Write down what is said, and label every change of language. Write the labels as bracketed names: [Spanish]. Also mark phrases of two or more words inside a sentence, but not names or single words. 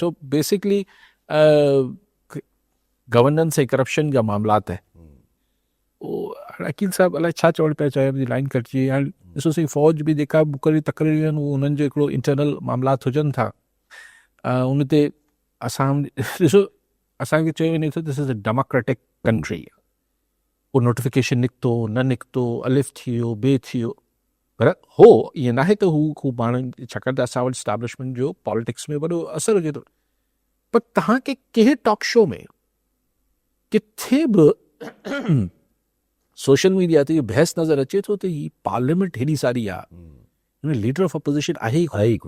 [English] so basically [Sindhi] गवर्नेंस ऐं करप्शन जा मामलात आहे. हाणे अकील साहब अलाए छा चवणु पिया चाहियो, मुंहिंजी लाइन कटिजी. हाणे ॾिसोसीं फ़ौज बि जेका मुक़ररी तक़रीर आहिनि उहो उन्हनि जो हिकिड़ो इंटरनल मामलात हुजनि था. उन ते असां ॾिसो, असांखे चयो वञे थो [English] this is a democratic country. [Sindhi] उहो नोटिफिकेशन निकितो न निकितो, अलिफ थी वियो बे थी वियो, पर हो ईअं नाहे त हू ख़ूब माण्हुनि, छाकाणि त असां वटि स्टैब्लिशमेंट जो पॉलिटिक्स में वॾो असरु हुजे थो. पर तव्हांखे कंहिं [English] talk show [Sindhi] में किथे बि [English] social media [Sindhi] ते बहस नज़र अचे थो त ही पार्लियामेंट हेॾी सारी आहे, [English] leader of opposition [Sindhi] आहे ई कोन.